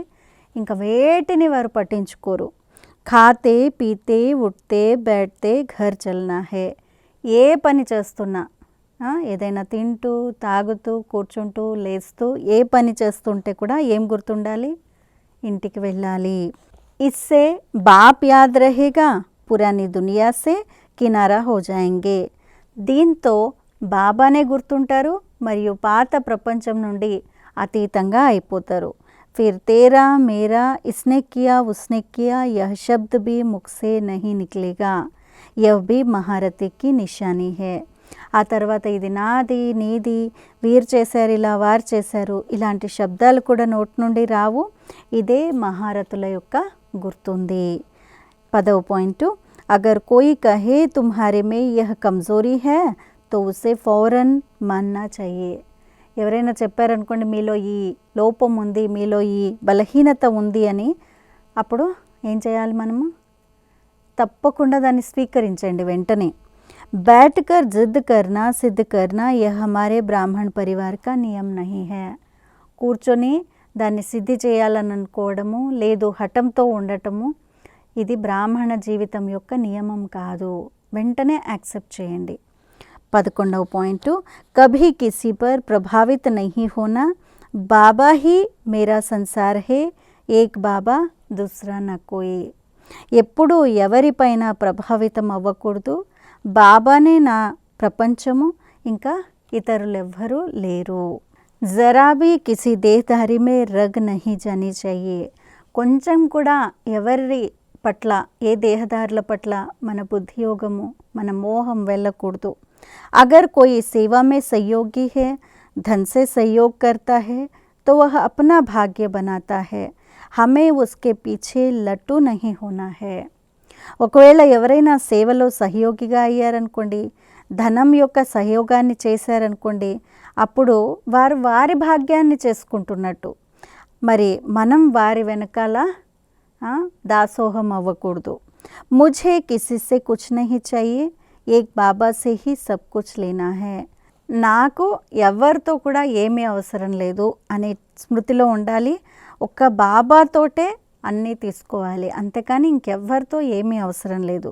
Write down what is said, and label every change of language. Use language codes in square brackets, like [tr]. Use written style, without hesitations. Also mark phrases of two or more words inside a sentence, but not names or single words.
[te] ఇంకా వేటిని వారు పట్టించుకోరు. [hi] खाते पीते उठते बैठते घर चलना है. [te] ఏ పని చేస్తున్నా, ఏదైనా తింటూ తాగుతూ కూర్చుంటూ లేస్తూ ఏ పని చేస్తుంటే కూడా ఏం గుర్తుండాలి? ఇంటికి వెళ్ళాలి. [hi] इससे बाप याद रहेगा, पुरानी दुनिया से किनारा हो जाएंगे. [te] దీంతో బాబానే గుర్తుంటారు మరియు పాత ప్రపంచం నుండి అతీతంగా అయిపోతారు. [hi] फिर तेरा मेरा इसने किया उसने किया यह शब्द भी मुख से नहीं निकलेगा, यह भी महारथी की निशानी है. [te] ఆ తర్వాత ఇది నాది నీది, వీరు చేశారు ఇలా వారు చేశారు, ఇలాంటి శబ్దాలు కూడా నోటి నుండి రావు. ఇదే మహారథుల యొక్క గుర్తుంది. 10వ పాయింట్, [hi] अगर कोई कहे तुम्हारे में यह कमज़ोरी है तो उसे फ़ौरन मानना चाहिए. [te] ఎవరైనా చెప్పారనుకోండి మీలో ఈ లోపం ఉంది, మీలో ఈ బలహీనత ఉంది అని, అప్పుడు ఏం చేయాలి మనము? తప్పకుండా దాన్ని స్వీకరించండి వెంటనే. [hi] बैठकर जिद करना सिद्ध करना यह हमारे ब्राह्मण परिवार का नियम नहीं है. [te] కూర్చొని దాన్ని సిద్ధి చేయాలని అనుకోవడము లేదు హఠంతో ఉండటము, ఇది బ్రాహ్మణ జీవితం యొక్క నియమం కాదు. వెంటనే యాక్సెప్ట్ చేయండి. 11వ పాయింట్, [hi] कभी किसी पर प्रभावित नहीं होना, बाबा ही मेरा संसार है, एक बाबा दूसरा ना कोई. [te] ఎప్పుడు ఎవరిపైన ప్రభావితం అవ్వకూడదు, బాబానే నా ప్రపంచము, ఇంకా ఇతరులెవ్వరూ లేరు. [hi] ज़रा भी किसी देहधारी में रग नहीं जानी चाहिए. [te] కొంచెం కూడా ఎవరి పట్ల, ఏ దేహదారుల పట్ల మన బుద్ధియోగము, మన మోహం వెళ్ళకూడదు. [hi] अगर कोई सेवा में सहयोगी है, धन से सहयोग करता है तो वह अपना भाग्य बनाता है, हमें उसके पीछे लट्टू नहीं होना है. [te] ఒకవేళ ఎవరైనా సేవలో సహయోగిగా అయ్యారనుకోండి, ధనం యొక్క సహయోగాన్ని చేశారనుకోండి, అప్పుడు వారు వారి భాగ్యాన్ని చేసుకుంటున్నట్టు. మరి మనం వారి వెనకాల దాసోహం అవ్వకూడదు. [hi] मुझे किसी से कुछ नहीं चाहिए, एक बाबा से ही सब कुछ लेना है. [te] నాకు ఎవరితో కూడా ఏమీ అవసరం లేదు అనే స్మృతిలో ఉండాలి. ఒక్క బాబాతోటే అన్నీ తీసుకోవాలి, అంతేకాని ఇంకెవ్వరితో ఏమీ అవసరం లేదు.